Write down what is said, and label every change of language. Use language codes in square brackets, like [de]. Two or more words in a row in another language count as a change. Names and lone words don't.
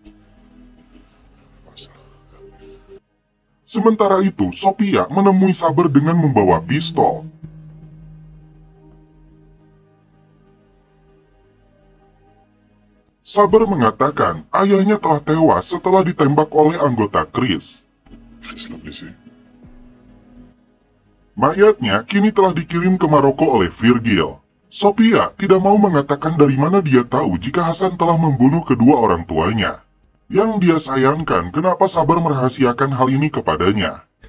[id] Sementara itu, Sophia menemui Saber dengan membawa pistol. Saber mengatakan ayahnya telah tewas setelah ditembak oleh anggota Chris. [fr] Chris l'a blessé. [id] Mayatnya kini telah dikirim ke Maroko oleh Virgil. Sophia tidak mau mengatakan dari mana dia tahu jika Hasan telah membunuh kedua orang tuanya. Yang dia sayangkan kenapa Saber merahasiakan hal ini kepadanya.